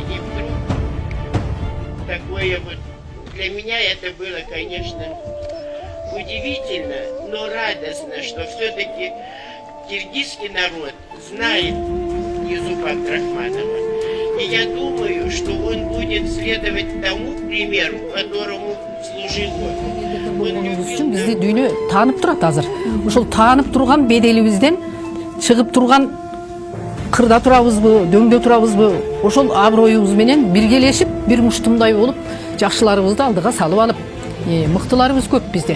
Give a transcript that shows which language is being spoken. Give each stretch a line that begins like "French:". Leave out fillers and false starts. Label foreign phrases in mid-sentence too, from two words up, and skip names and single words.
Russian: И вдруг такое вот, для меня это было, конечно, удивительно, но радостно, что все-таки киргизский народ знает Юсупа Абдрахманова. И я думаю, что он будет следовать тому примеру, которому служил он.
Kyrgyz: Бизди дүйнө таанып турат азыр. Ошол таанып турган беделибизден чыгып турган кырда турабызбы, дөңдө турабызбы, ошол аброюбуз менен биргелешип, бир муштумдай болуп, жакшыларыбызды алдыга салып алып, мыктыларыбыз көп бизде.